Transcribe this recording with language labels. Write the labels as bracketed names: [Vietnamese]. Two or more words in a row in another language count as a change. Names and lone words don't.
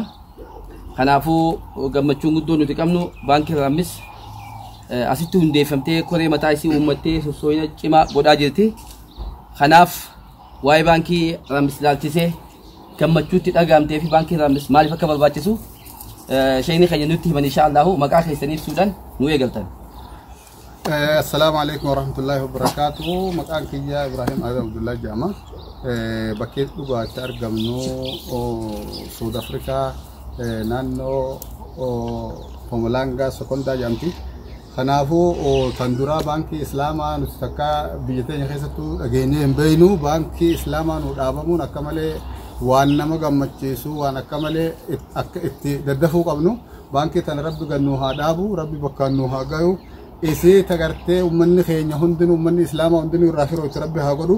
[Oromo] Kanaafuu gammachuun guddoon nuti qabnu Baankiin Raammis asitti hundeeffamtee koree mataa isii uummattee sossooyina cimaa godhaa jirti. Kanaaf waa'ee Baankii Raammis ilaalchisee gammachuutti dhagaamtee fi Baankiin Raammis maaliif akka barbaachisu shayni keenya nutti himan inshallah maqaa keessaniif suudhaan nu eegaltan. [Arabic] السلام عليكم ورحمة الله وبركاته. [Oromo] Maqaan kiyya Ibrahim Adam Abdullah Jama. bakkee dhugaatti argamnu South Africa naannoo Mpumalanga Sekondaa jedhamti. Kanaafuu tanduraa baankii Islaamaa nuti takka biyya teenya keessattuu dhageenyee hin beeknu baankii Islaamaa nu dhaabamuun akka malee waan nama gammachiisu waan akka malee akka itti daddafuu qabnu baankii tana rabbi gannu haa dhaabu rabbi bakkaan nu haa gayu isii tagartee uummanni keenya hundinuu uummanni Islaamaa hundinuu irraa firootti rabbi haa godhu.